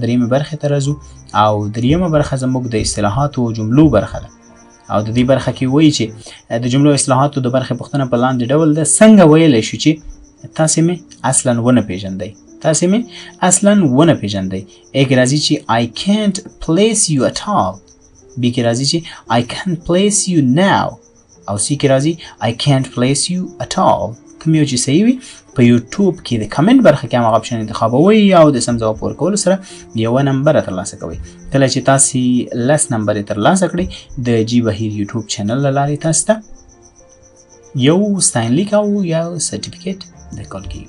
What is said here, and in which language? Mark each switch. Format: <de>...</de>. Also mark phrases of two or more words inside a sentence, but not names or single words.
<ps>درېیمې برخې ته راځو او درېیمه برخه زموږ د اصطلاحاتو او جملو برخه ده. او د دې برخه کې وایي چې د جملو اصطلاحاتو د برخې پوښتنه په لاندې ډول ده. څنګه ویلی شو چې تاسې مې اصلا ونه پیژندئ. تاسې مې اصلا ونه پیژندئ. A کې راځي چې</ps> <en>I can't place you at all. B</en> <ps>کې راځي چې</ps> <en>I can't place you now.</en> <ps>او C کې راځي</ps> <en>I can't place you at all.</en> <ps>کوم یو چې صحیح وي په یوټیوب کې د کمنټ برخه کې هماغه اپشن انتخابوي او د سم ځواب ورکولو سره یوه نمبره ترلاسه کوئ. کله چې تاسې 10 نمبرې ترلاسه کړئ د جی بهیر یوټیوب چینل له لارې تاسو ته یو ستاینلیک او یو سرټیفیکیټ درکول کېږي.</ps>